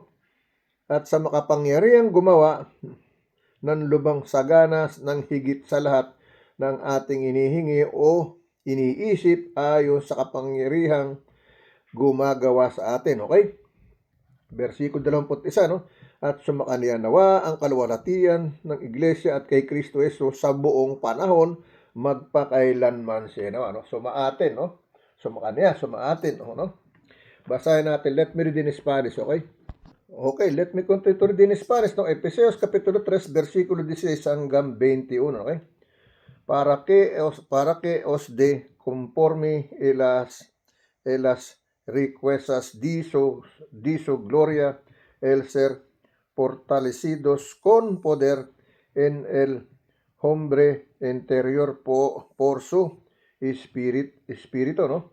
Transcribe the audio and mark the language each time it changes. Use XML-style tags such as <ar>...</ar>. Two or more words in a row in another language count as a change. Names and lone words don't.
<tl>At sa makapangyarihang gumawa ng lubang sagana ng higit sa lahat ng ating inihingi o iniisip ayon sa kapangyarihang gumagawa sa atin, okay? Versikulo 21, no? At sumakaniya nawa ang kaluwalhatian ng iglesia at kay Kristo Jesus sa buong panahon magpakailanman siya nawa, no? Sumaatin, no? Sumaatin, no? Basahin natin.</tl> <en>Let me read in Spanish, okay? Okay, let me continue to read in Spanish, no?</en> <tl>Efesios kapitulo 3, versikulo 16 hanggang 21, okay?</tl> <es>Para que os de conforme las riquezas de su gloria, el ser fortalecidos con poder en el hombre interior por su espíritu, ¿no?</es>